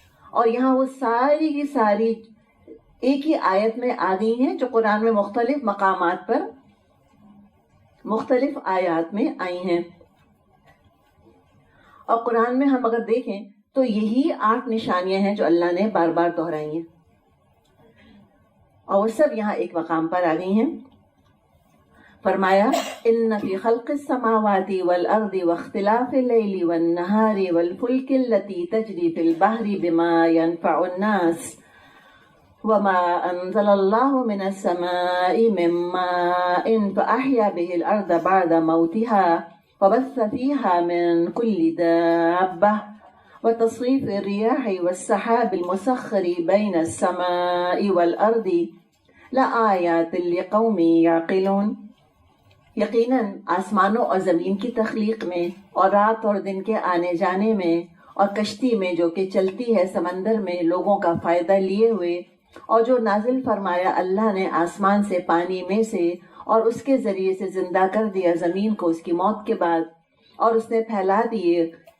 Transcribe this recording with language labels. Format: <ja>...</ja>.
<ur>اور یہاں وہ ساری کی ساری ایک ہی آیت میں آ گئی ہیں جو قرآن میں مختلف مقامات پر مختلف آیات میں آئی ہیں. اور قرآن میں ہم اگر دیکھیں تو یہی 8 نشانیاں ہیں جو اللہ نے بار بار دہرائی ہیں اور وہ سب یہاں ایک مقام پر آ گئی ہیں.</ur> <ar>فرمایا ان فی خلق السماوات والارض واختلاف اللیل والنہار والفلک التي تجری فی البحر بما ينفع الناس وما انزل اللہ من السماء من ماء فاحیا به الارض بعد موتها وبث فيها من كل دابة وتصريف الرياح والسحاب المسخر بين السماء والأرض لآيات لقوم يعقلون.</ar> <ur>یقیناً آسمانوں اور زمین کی تخلیق میں اور رات اور دن کے آنے جانے میں اور کشتی میں جو کہ چلتی ہے سمندر میں لوگوں کا فائدہ لیے ہوئے، اور جو نازل فرمایا اللہ نے آسمان سے پانی میں سے اور اس کے ذریعے سے زندہ کر دیا زمین کو اس کی موت کے بعد، اور اس نے پھیلا دیے</ur>